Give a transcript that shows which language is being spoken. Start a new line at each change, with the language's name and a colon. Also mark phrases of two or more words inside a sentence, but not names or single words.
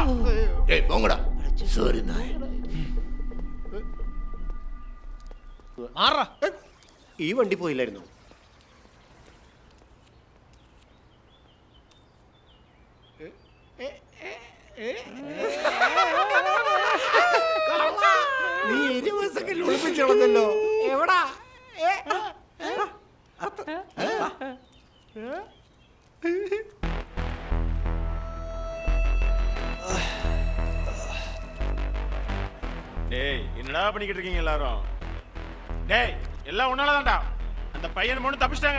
Malayalam: പോങ്ങടാ. സോറി നായ. ഈ വണ്ടി പോയില്ലായിരുന്നു. നീ 20 സെക്കൻഡ് ഒളിപ്പിച്ചോളന്നല്ലോ. എവിടാ?
Tamil: டேய் என்னடா பண்ணிக்கிட்டு இருக்கீங்க எல்லாரும்? டேய் எல்லாம் உன்னாலதான்டா. அந்த பையன் மூணு தப்பிச்சிட்டாங்க.